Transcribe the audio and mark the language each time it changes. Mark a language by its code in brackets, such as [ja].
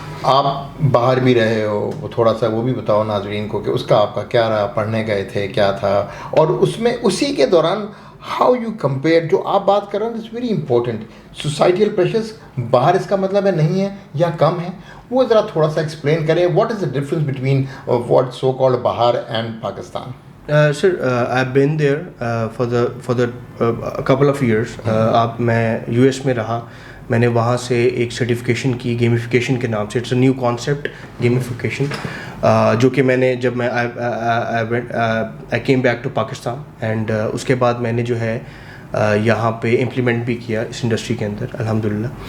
[ur] آپ باہر بھی رہے ہو, تھوڑا سا وہ بھی بتاؤ ناظرین کو کہ اس کا آپ کا کیا رہا, پڑھنے گئے تھے کیا تھا, اور اس میں اسی کے دوران [en] how you compare [ur] جو آپ بات کر رہے ہیں [en] It's very important. [ur] Societal pressures باہر اس کا مطلب ہے نہیں ہے یا کم ہے, وہ ذرا تھوڑا سا ایکسپلین کریں. [en] What is the difference between what so called باہر and Pakistan? Sir I been there for the couple of years. [ur] میں یو ایس میں رہا, میں نے وہاں سے ایک سرٹیفکیشن کی گیمیفیکیشن کے نام سے. [en] it's a new concept gamification, [ur] جو کہ میں نے جب میں [en] I came back to Pakistan and [ur] اس کے بعد میں نے جو ہے یہاں پہ امپلیمنٹ بھی کیا اس انڈسٹری کے اندر الحمد للہ.